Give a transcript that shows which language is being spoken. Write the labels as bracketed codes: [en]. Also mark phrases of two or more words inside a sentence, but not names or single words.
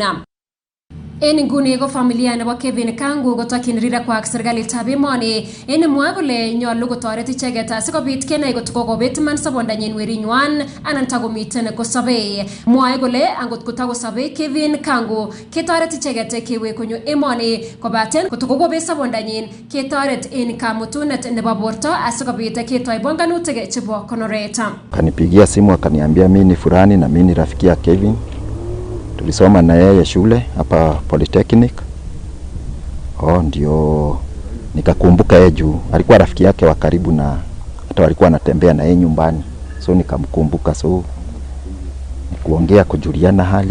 [kln] En inguni ko familia nebo Kevin Kango kotokyin rirakwak serikalitab emoni en mwae kole nyolu kotoret icheget asikobit kenai kot kokobet man sabondanyin werinywan anan takomiten kosobe. Mwae kole angot kotakosobe Kevin Kango ketoret icheget kewe konyo emoni, kobaten kot kokobet sabondanyin ketoret en kamutunet nebo borto asikobit ketoi bonganutik chebo konoret. [sw] Kanipigia simu akaniambia mimi ni fulani na mimi ni rafiki ya Kevin. Tulisoma na yeye shule hapa Polytechnic. Ndio nikakumbuka yeye juu alikuwa rafiki yake wa karibu na hata walikuwa anatembea na yeye nyumbani. So nikamkumbuka, so nikuongea kujuliana hali.